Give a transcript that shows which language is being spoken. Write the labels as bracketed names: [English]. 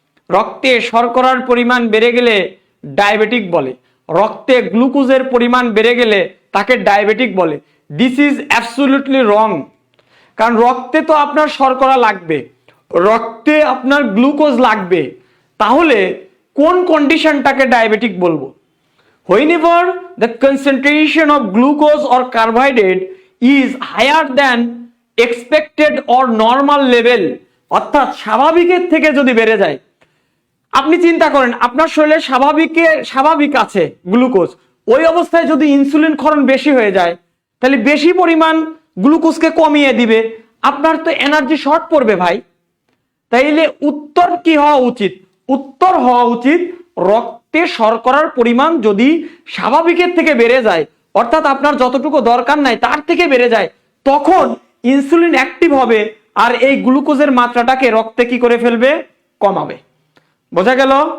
[Bangla] রক্তে শর্করার পরিমাণ বেড়ে গেলে ডায়াবেটিক বলে। রক্তে গ্লুকোজের পরিমাণ বেড়ে গেলে তাকে ডায়াবেটিক বলে। [English] This is absolutely wrong. [Bangla] কারণ রক্তে তো আপনার শর্করা লাগবে, রক্তে আপনার গ্লুকোজ লাগবে, তাহলে কোন কন্ডিশনটাকে ডায়াবেটিক বলবো? [English] Whenever the concentration of glucose or carbohydrate is higher than expected or normal level, [Bangla] অর্থাৎ স্বাভাবিকের থেকে যদি বেড়ে যায়। আপনি চিন্তা করেন আপনার শরীরে স্বাভাবিক আছে গ্লুকোজ, ওই অবস্থায় যদি ইনসুলিন ক্ষরণ বেশি হয়ে যায়, তাহলে বেশি পরিমাণ গ্লুকোজকে কমিয়ে দিবে, আপনার তো এনার্জি শর্ট পড়বে ভাই। তাইলে উত্তর কি হওয়া উচিত? উত্তর হওয়া উচিত রক্তে শর্করার পরিমাণ যদি স্বাভাবিকের থেকে বেড়ে যায়, অর্থাৎ আপনার যতটুকু দরকার নাই তার থেকে বেড়ে যায়, তখন ইনসুলিন অ্যাক্টিভ হবে আর এই গ্লুকোজের মাত্রাটাকে রক্তে কি করে ফেলবে? কমাবে। বোঝা গেল?